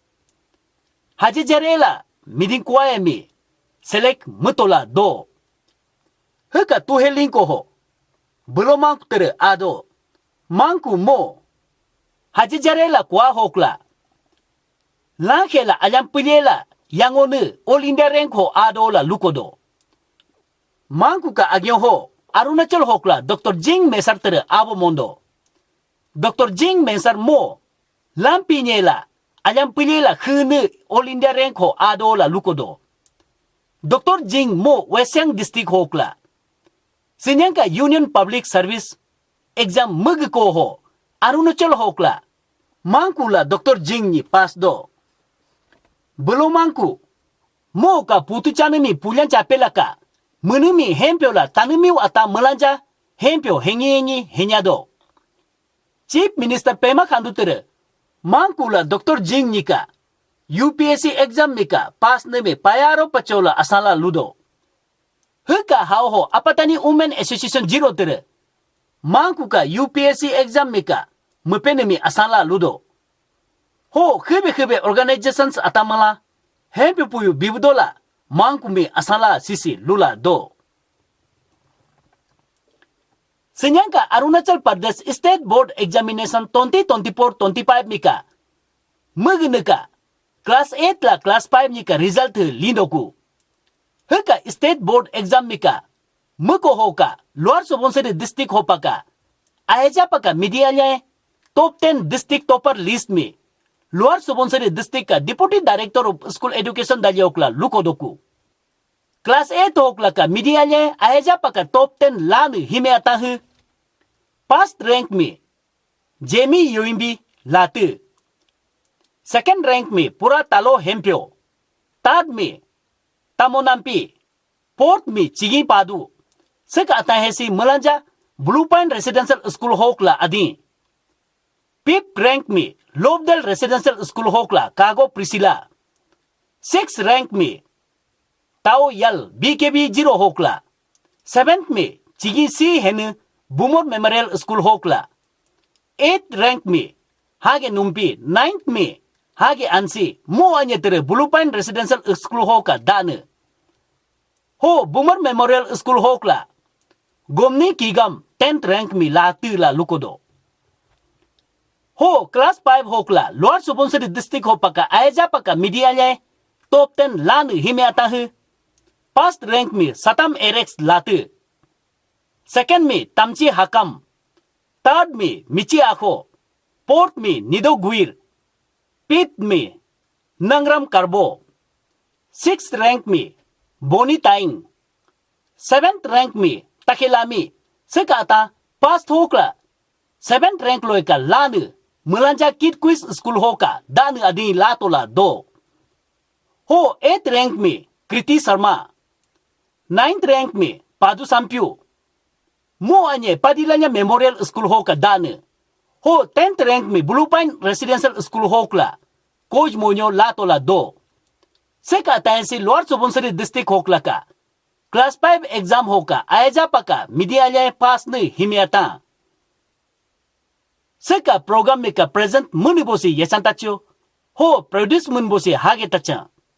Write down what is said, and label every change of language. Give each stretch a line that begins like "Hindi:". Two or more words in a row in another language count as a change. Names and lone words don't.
Apatani: Haje jarela miding kuae me select mutola do. Heka tuhelinko ho. Belum mangku tere ado. Mangku mo. Haje jarela kuah hokla. Lankela alyampuyela yang onu
English: all India rank
Apatani: ho ado la lukodo. Mangku ka agyon ho Arunachal hokla Dr. Jing Mesar tere abo mondo. Dr. Jing Mesar mo lampinyela alyampuyela khune
English: all India rank
Apatani: ho ado la lukodo. Dr. Jing mo Western District hokla. Sinyangka Union Public Service exam mugko ho Arunachal hokla. Mangku la Dr. Jing ni pass do. Belum mangku. Mo ka putu chanemi pulian capela ka. Menumi hempio la tanumi ata melanja hempio hengi henyado.
English: Chief Minister
Apatani: Pema Khandu tere. Mangku la Dr. Jing nika.
English: UPSC exam
Apatani: nika pas neme payaro pachola asala ludo. Heka hao ho apatani Women Association Zero tere. Mangku ka
English: UPSC exam
Apatani: nika mepenemi asala ludo. Ho khebe organizations atamala hempe puyu bibudola mangku me asala sisi lula do. Senyangka Arunachal Pradesh State Board Examination 2024-25 mika megeneka class 8 la class 5 mika result lindoku. Heka State Board Exam mika meko hoka luar Subansiri district hopaka aeja paka media
English: top 10 district topper list
Apatani: me luar Subansiri district ka
English: Deputy Director of School Education
Apatani: dalyokla lukodoku. Class 8 hokla ka media aeja paka top 10 lan hime atahu.
English: First rank
Apatani: me Jamie Yuimbi latu.
English: Second rank
Apatani: me Pura Talo Hempio. Third me Tamonampi. Fourth me Chigi Padu. Seka atahesi Melanja Blue Pine Residential School hokla adi.
English: Fifth rank
Apatani: me Lovedale Residential School hokla Kago Priscilla.
English: Sixth rank
Apatani: me Tao Yal BKB 0 hokla. Seventh me Chigi C Henu Bumor Memorial School hokla.
English: Eighth rank
Apatani: me Hage Numpi. Ninth me Hage Ansi mo anya tere Blue Pine Residential School hoka dane. Ho Bumor Memorial School hokla. Gomni Kigam
English: 10th rank
Apatani: me latu la lukodo. Ho class 5 hokla luar Subansiri district hopaka aeja paka media top 10 lan hime atahu.
English: First rank
Apatani: me Satam Erex latu. Second me Tamchi Hakam. Third me Michi Akho. Fourth me Nido Guir. Fifth me Nangram Karbo.
English: Sixth rank
Apatani: me Boni Taing.
English: Seventh rank
Apatani: me Takilami. Sekata past hokla.
English: Seventh rank
Apatani: loika lanu Melanja Kid Quiz School hoka dan adi latola do. Ho
English: 8th rank
Apatani: me Kriti Sharma.
English: 9th rank
Apatani: me Padu Sampyu. Mo anye Padilanya Memorial School hoka dan. Ho
English: 10th rank
Apatani: me Blue Pine Residential School hokla Coach Monyo latola do. Seka tayensi luar Subansiri district hokla ka.
English: Class 5 exam
Apatani: hoka aeja paka media pass ne himiata. Seka program meka present munibosi yesantacho. Ho produce munbosi hage tacha.